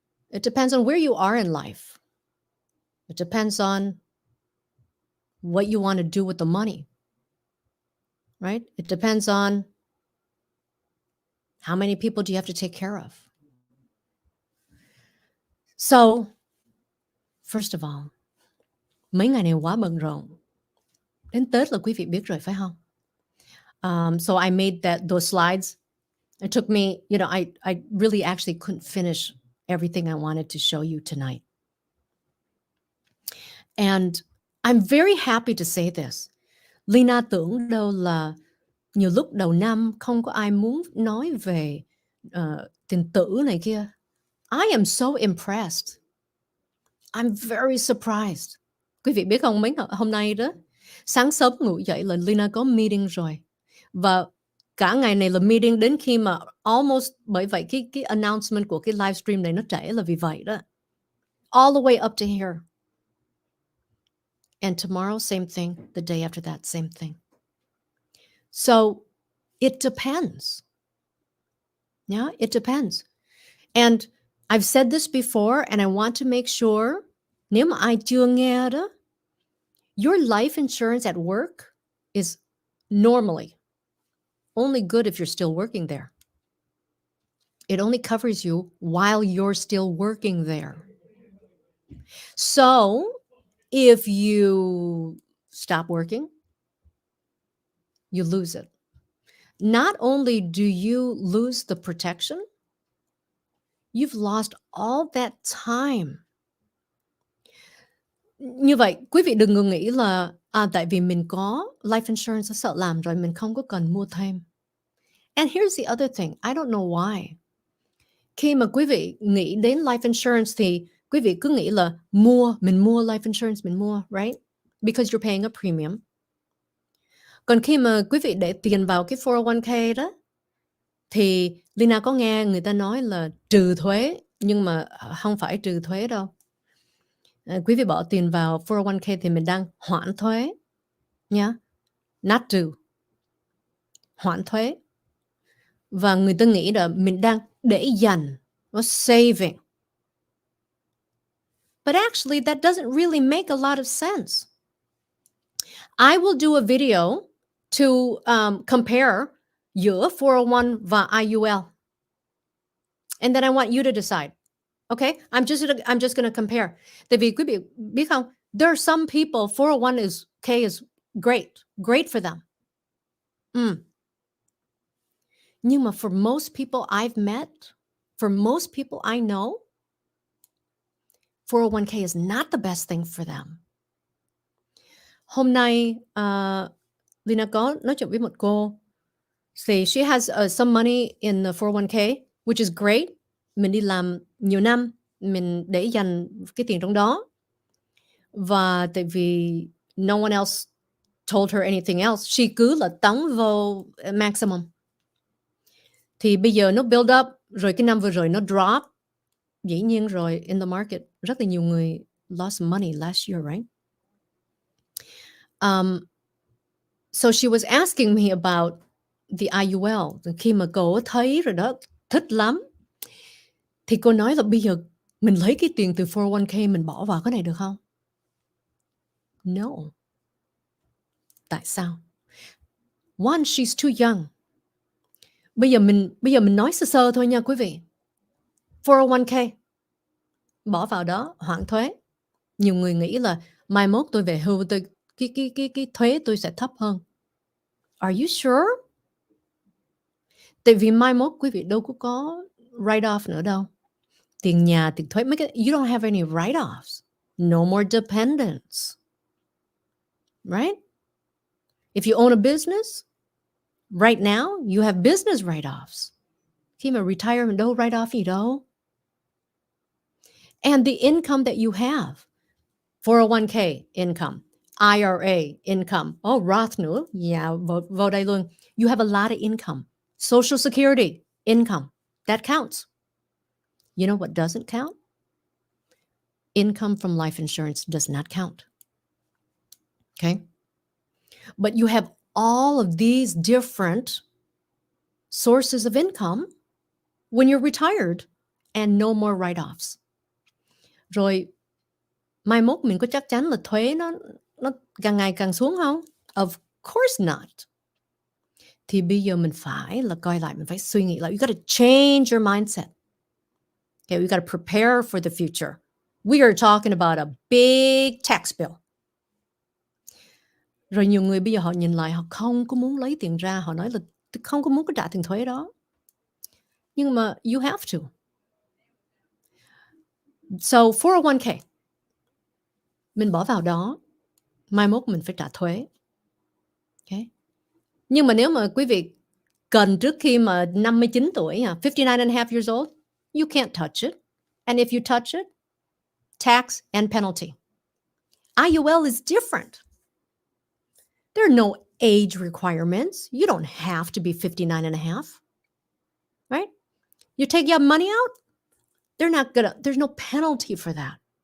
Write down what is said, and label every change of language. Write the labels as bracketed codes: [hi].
[en] It depends on where you are in life. It depends on what you want to do with the money, right? It depends on how many people do you have to take care of. So, first of all, [vi] mấy ngày này quá bận rộn. Đến Tết là quý vị biết rồi phải không? [en] So I made those slides. It took me, I really actually couldn't finish everything I wanted to show you tonight. And I'm very happy to say this. [vi] Lina tưởng đâu là nhiều lúc đầu năm không có ai muốn nói về tiền tử này kia. [en] I am so impressed. I'm very surprised. [vi] Quý vị biết không, mấy hôm nay đó, sáng sớm ngủ dậy là Lina có meeting rồi. Và cả ngày này là meeting đến khi mà almost, bởi vậy cái announcement của cái livestream này nó trễ là vì vậy đó. [en] All the way up to here. And tomorrow, same thing. The day after that, same thing. So it depends. Yeah, it depends. And I've said this before, and I want to make sure, [vi] nếu mà ai chưa nghe đó, [en] your life insurance at work is normally only good if you're still working there. It only covers you while you're still working there. So if you stop working, you lose it. Not only do you lose the protection, you've lost all that time. [vi] Như vậy, quý vị đừng nghĩ là tại vì mình có life insurance sợ làm rồi mình không có cần mua thêm. [en] And here's the other thing, I don't know why. [vi] Khi mà quý vị nghĩ đến life insurance thì quý vị cứ nghĩ là mình mua life insurance, mình mua, right? [en] Because you're paying a premium. [vi] Còn khi mà quý vị để tiền vào cái 401k đó, thì Lina có nghe người ta nói là trừ thuế, nhưng mà không phải trừ thuế đâu. Quý vị bỏ tiền vào 401k thì mình đang hoãn thuế nha. [en] Not [vi] trừ. Hoãn thuế. Và người ta nghĩ là mình đang để dành, [en] or saving. But actually that doesn't really make a lot of sense. I will do a video to compare [vi] giữa [en] 401 và IUL. And then I want you to decide. Okay? I'm just going to compare. [vi] Tại vì quý vị biết không, [en] there are some people 401k is great for them. [vi] Nhưng mà [en] for most people I've met, for most people I know, 401k is not the best thing for them. [vi] Hôm nay Lina có nói chuyện với một cô. [en] Say she has some money in the 401k, which is great. [vi] Mình đi làm nhiều năm, mình để dành cái tiền trong đó. Và tại vì [en] no one else told her anything else, she [vi] cứ là tống vào [en] maximum. [vi] Thì bây giờ nó [en] build up, [vi] rồi cái năm vừa rồi nó [en] drop. [vi] Dĩ nhiên rồi, [en] in the market, [vi] rất là nhiều người [en] lost money last year, right? So she was asking me about the IUL. [vi] Khi mà cô thấy rồi đó, thích lắm. Thì cô nói là bây giờ mình lấy cái tiền từ 401k mình bỏ vào cái này được không? [en] No. [vi] Tại sao? [en] One, she's too young. [vi] Bây giờ mình nói sơ sơ thôi nha quý vị. 401k bỏ vào đó hoãn thuế. Nhiều người nghĩ là mai mốt tôi về hưu, cái thuế tôi sẽ thấp hơn. [en] Are you sure? [vi] Tại vì mai mốt quý vị đâu có write-off nữa đâu. Tiền nhà, tiền thuế, mấy cái, [en] you don't have any write-offs. No more dependents. Right? If you own a business, right now, you have business write-offs. [vi] Khi mà retire, mình đâu write-off gì đâu. [en] And the income that you have, 401k income, IRA income, Roth nữa, yeah, [vi] vào đây luôn. [en] You have a lot of income. Social Security income, that counts. You know what doesn't count? Income from life insurance does not count. Okay? But you have all of these different sources of income when you're retired and no more write-offs. [vi] Rồi mai mốt mình có chắc chắn là thuế nó càng ngày càng xuống không? [en] Of course not. [vi] Thì bây giờ mình phải là coi lại, mình phải suy nghĩ lại. [en] You got to change your mindset. Okay, we got to prepare for the future. We are talking about a big tax bill. [vi] Rồi nhiều người bây giờ họ nhìn lại, họ không có muốn lấy tiền ra, họ nói là không có muốn có trả tiền thuế đó. Nhưng mà [en] you have to. [vi] So 401k, mình bỏ vào đó, mai mốt mình phải trả thuế. Okay. Nhưng mà nếu mà quý vị cần trước khi mà 59 tuổi, [en] 59 and a half years old, you can't touch it. And if you touch it, tax and penalty. IUL is different. There are no age requirements. You don't have to be 59 and a half. Right? You take your money out, there's no penalty for that.